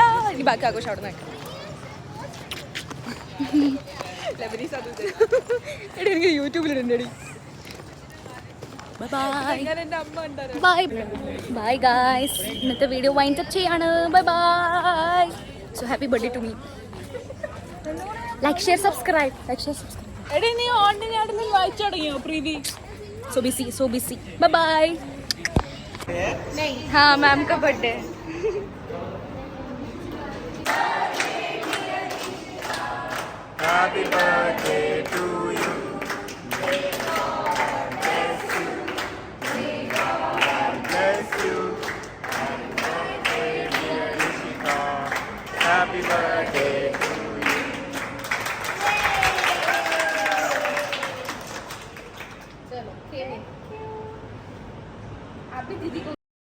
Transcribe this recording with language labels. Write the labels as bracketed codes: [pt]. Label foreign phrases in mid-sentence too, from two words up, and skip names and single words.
[ml] ഇനി ബാക്കി ആഘോഷം അവിടെ നിന്ന് എനിക്ക് യൂട്യൂബിലിടണ്ടേടി. [en] bye guys. ഇന്നത്തെ video wind up ചെയ്യാണ്. bye. so happy birthday to me. like share subscribe. so busy. bye. [hi] हाँ, मैम का बर्थडे. [en] Happy birthday to you. Bless you. Happy birthday to you. [hi] चलो, अभी दीदी को